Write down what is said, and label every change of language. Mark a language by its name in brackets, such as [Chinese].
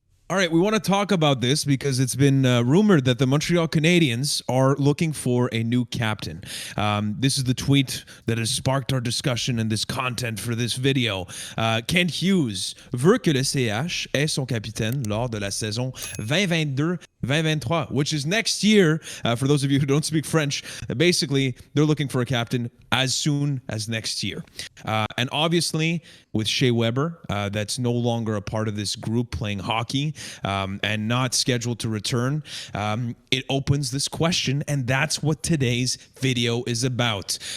[English] All right, we want to talk about this because it's been rumored that the Montreal Canadiens are looking for a new captain. This is the tweet that has sparked our discussion and this content for this video. [French] Kent Hughes veut que le CH ait son capitaine lors de la saison 2022-2023, [English] which is next year. For those of you who don't speak French, basically they're looking for a captain as soon as next year. And obviously, with Shea Weber, that's no longer a part of this group playing hockey and not scheduled to return, it opens this question, and that's what today's video is about.